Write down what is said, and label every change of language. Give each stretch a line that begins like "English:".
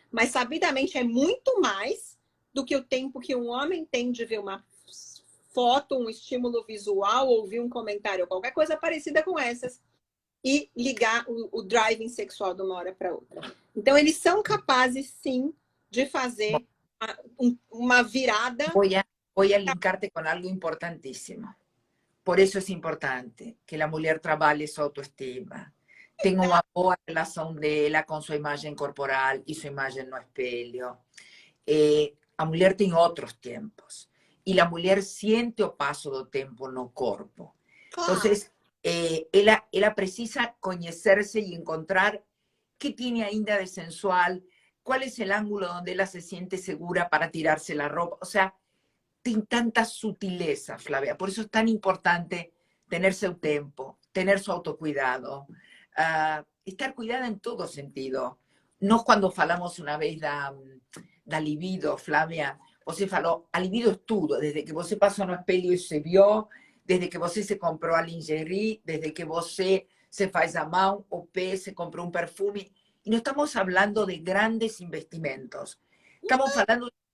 Portuguese: Mas, sabidamente, é muito mais do que o tempo que um homem tem de ver uma foto, um estímulo visual, ouvir um comentário, qualquer coisa parecida com essas, e ligar o driving sexual de uma hora para outra. Então, eles são capazes, sim, de fazer uma virada.
Spanish: Voy a linkarte con algo importantísimo. Por eso es importante que la mujer trabaje su autoestima, tenga una boa relación de ella con su imagen corporal y su imagen no espelho. A mujer tiene otros tiempos y la mujer siente o paso do tempo no corpo. Entonces, ella precisa conocerse y encontrar qué tiene ainda de sensual, cuál es el ángulo donde ella se siente segura para tirarse la ropa. O sea,
Portuguese: tem tanta sutileza,
Spanish: Flavia. Por eso es tan importante tener su tiempo, tener su autocuidado, estar cuidada en todo sentido. No cuando falamos una vez da libido, Flavia, você falou, a libido es todo, desde que você pasó no espelho y se vio, desde que você se compró a lingerie, desde que você se faz a mão, o pé, se compró un perfume. Y no estamos hablando de grandes investimentos. Estamos hablando de